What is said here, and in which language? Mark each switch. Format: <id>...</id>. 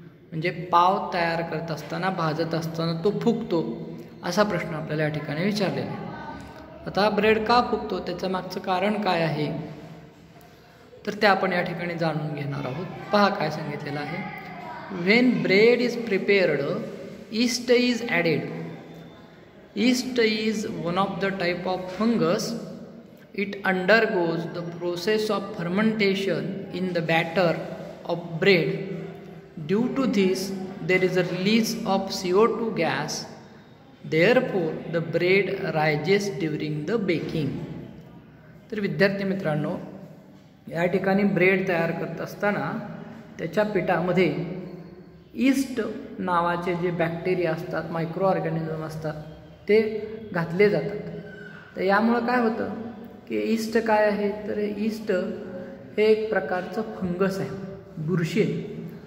<mr>म्हणजे पाव तयार करत असताना, भाजत असताना तो फुगतो असा प्रश्न आपल्याला या ठिकाणी विचारलेला आहे. आता ब्रेड का फुगतो त्याचं मागचं कारण काय आहे तर ते आपण या ठिकाणी जाणून घेणार आहोत. पहा काय सांगितलेलं आहे.</mr> <en>When bread is prepared yeast is added. Yeast is one of the type of fungus. It undergoes the process of fermentation in the batter of bread. Due to this, there is a release of CO2 gas. Therefore, the bread rises during the baking.</en> <mr>तर विद्यार्थी मित्रांनो, या ठिकाणी bread तयार करत असताना त्याच्या पिठामध्ये ईस्ट नावाचे जे बॅक्टेरिया असतात, मायक्रो ऑर्गॅनिझम असतात ते घातले जातात. तर यामुळं काय होतं की ईस्ट काय आहे तर ईस्ट हे एक प्रकारचं फंगस आहे, बुरशी आहे.</mr>